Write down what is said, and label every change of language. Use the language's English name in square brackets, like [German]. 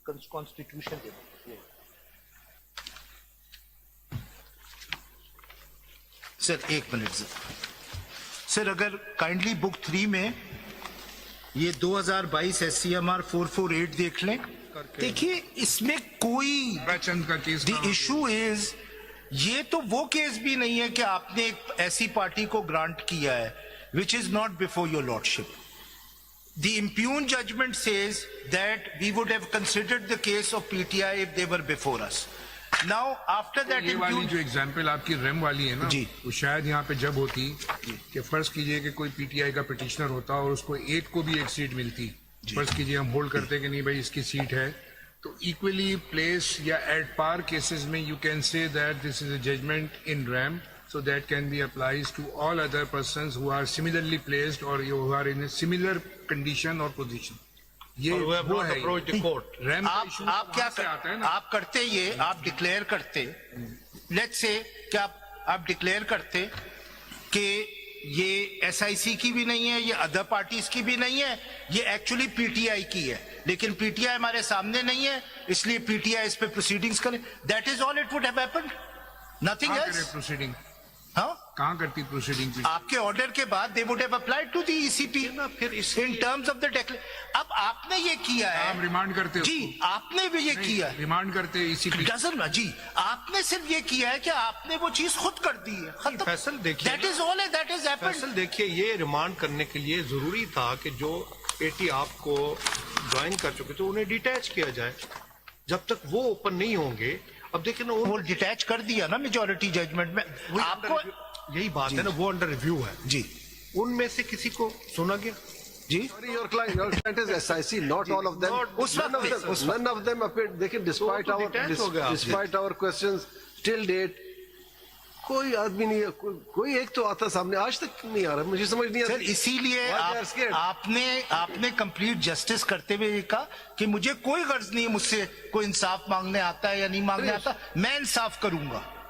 [Urdu] Constitution سر ایک minute sir اگر kindly بک 3 میں یہ 2022 SCMR 448 دیکھ لیں. دیکھیے اس میں کوئی دی ایشو از، یہ تو وہ کیس بھی نہیں ہے کہ آپ نے ایک ایسی پارٹی کو گرانٹ کیا ہے [English] which is not before your lordship. The impugned judgment says that we would have considered the case of PTI if they were before us. Now after that [Urdu] یہ والی جو ایگزامپل آپ کی ریم والی ہے نا، وہ شاید یہاں پہ جب ہوتی کہ فرض کیجئے کہ کوئی PTI کا پٹیشنر ہوتا اور اس کو ایک کو بھی ایک سیٹ ملتی، فرض کیجئے ہم ہولڈ کرتے کہ نہیں بھائی اس کی سیٹ ہے، تو ایکولی پلیس یا ایٹ پار کیسز میں [English] You can say that this is a judgment in rem, so that can be applies to all other persons who are similarly placed or who are in a similar condition or position. [Urdu] یہ وہ ہے RAM کا issue آپ کیا آتا ہے نا. آپ کرتے یہ آپ ڈکلیئر کرتے، لیٹ سے کہ آپ ڈکلیئر کرتے کہ یہ SIC کی بھی نہیں ہے، یہ ادر پارٹیز کی بھی نہیں ہے، یہ ایکچولی PTI کی ہے، لیکن PTI ہمارے سامنے نہیں ہے اس لیے PTI اس پہ پروسیڈنگز کرے. [English] That is all it would have happened, nothing else. [Urdu] Proceeding ہاں کہاں کرتی پروسیڈنگ؟ آپ کے آرڈر کے بعد [English] they would have applied to the ECP in terms of the declaration. [Urdu] اب آپ نے یہ کیا ہے، ہم ریمانڈ کرتے جی آپ نے بھی یہ کیا ہے، ریمانڈ کرتے ECP جی آپ نے صرف یہ کیا ہے کہ آپ نے وہ چیز خود کر دی ہے. فیصل دیکھیے، [English] That is all that has happened. [Urdu] Faisal دیکھیے، یہ ریمانڈ کرنے کے لیے ضروری تھا کہ جو پیٹی آپ کو جوائن کر چکے تھے انہیں ڈیٹیچ کیا جائے جب تک وہ اوپن نہیں ہوں گے. اب دیکھیں نا وہ ڈیٹیچ کر دیا نا میجورٹی ججمنٹ میں. آپ کو یہی بات ہے نا، وہ انڈر ریویو ہے. جی ان میں سے کسی کو سنا گیا؟ جی [English] Your client is SIC, not all of them. None of them appeared. They can, despite our questions till date, [Urdu] کوئی آدمی نہیں، کوئی ایک تو آتا سامنے، آج تک نہیں آ رہا. مجھے سمجھ نہیں آتا. سر اسی لیے آپ نے کمپلیٹ جسٹس کرتے ہوئے یہ کہا کہ مجھے کوئی غرض نہیں ہے مجھ سے کوئی انصاف مانگنے آتا ہے یا نہیں مانگنے آتا، میں انصاف کروں گا.